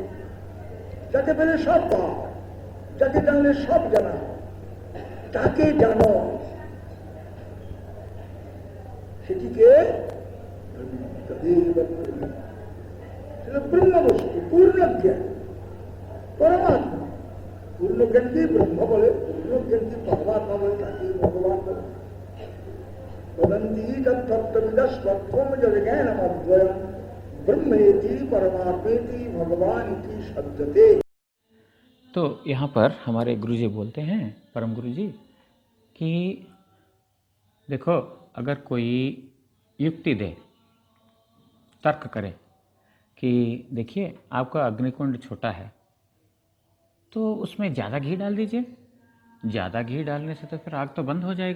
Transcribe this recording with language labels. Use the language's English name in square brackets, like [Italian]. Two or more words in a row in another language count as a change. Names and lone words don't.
[Bangla] যাকে পেলে সব পাওয়া, যাকে জানলে সব জানা, তাকে জানো, সেটিকে ব্রহ্ম বস্তু, পূর্ণ জ্ঞান, পরমাত্মা। পূর্ণ জ্ঞানকে ব্রহ্ম বলে, পূর্ণ জ্ঞানকে পরমাত্মা বলে, তাকে ভগবান বলে। [Sanskrit] वदन्ति तत्तत्त्वविदस्त्वं जगज्ञानमद्वयं ब्रह्मेति परमात्मेति भगवान इति शब्दते। [Hindi] तो यहाँ पर हमारे गुरुजी बोलते हैं, परम गुरुजी, कि देखो, अगर कोई युक्ति दे, तर्क करे कि देखिए आपका अग्निकुंड छोटा है तो उसमें ज़्यादा घी डाल दीजिए, ज़्यादा घी डालने से तो फिर आग तो बंद हो जाएगा।